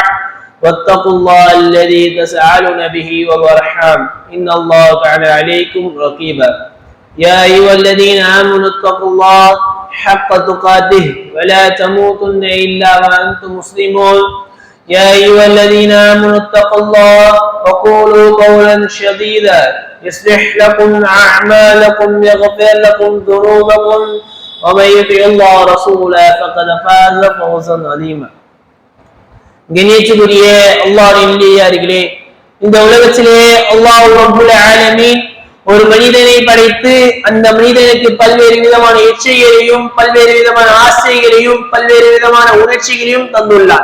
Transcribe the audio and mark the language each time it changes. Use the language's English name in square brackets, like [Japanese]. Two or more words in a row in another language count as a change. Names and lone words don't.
[Arabic] واتقوا الله الذي تسألون به والأرحام إن الله كان عليكم رقيبا يا أيها الذين آمنوا اتقوا الله حق تقاته ولا تموتن إلا وأنتم مسلمون يا أيها الذين آمنوا اتقوا الله وقولوا قولا سديدا يصلح لكم أعمالكم يغفر لكم ذنوبكم ومن يطع الله ورسوله فقد فاز فوزا عظيما. [Tamil] கண்ணியத்துக்குரிய அல்லாஹ்வின் நல்லடியார்களே, இந்த உலகத்திலே [Arabic] الله رب العالمين [Tamil] ஒரு மனிதனை படைத்து அந்த மனிதனுக்கு பல்வேறு விதமான இச்சைகளையும் பல்வேறு விதமான ஆசைகளையும் பல்வேறு விதமான உணர்ச்சிகளையும் தந்துள்ளார்.